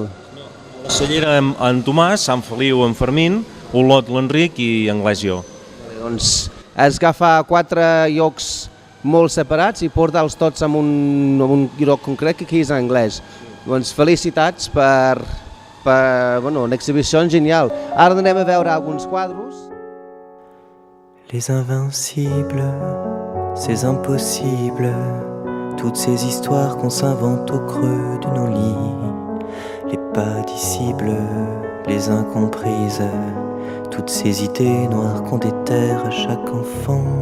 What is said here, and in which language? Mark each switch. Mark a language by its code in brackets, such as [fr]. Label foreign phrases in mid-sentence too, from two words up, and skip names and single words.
[ca] La Cellera en Tomàs, Sant Feliu en Fermín, Olot l'Enric i Anglès jo. Doncs has agafat 4 llocs molt separats i portar-los tots en un lloc concret, que aquí és Anglès. Doncs felicitats per una exhibició genial. Ara anem a veure alguns quadros. [fr] Les invincibles, ces impossibles, toutes ces histoires qu'on s'invente au creux de nos lits, les pas discibles, les incomprises, toutes ces idées noires qu'on déterre à chaque enfant.